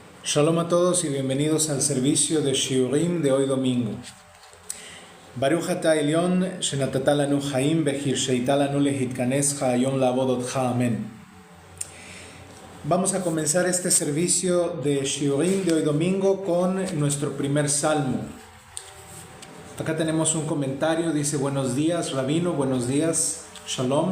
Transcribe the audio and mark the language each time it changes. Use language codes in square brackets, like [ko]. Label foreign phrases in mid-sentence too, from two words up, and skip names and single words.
[es] Shalom a todos y bienvenidos al servicio de Shiurim de hoy domingo. [he] ברוך אתה עליון, שנתת לנו חיים והרשית לנו להתכנס היום לעבודתך. [es] Amén. Vamos a comenzar este servicio de Shiurim de hoy domingo con nuestro primer salmo. Acá tenemos un comentario, dice: buenos días, Rabino, buenos días, Shalom.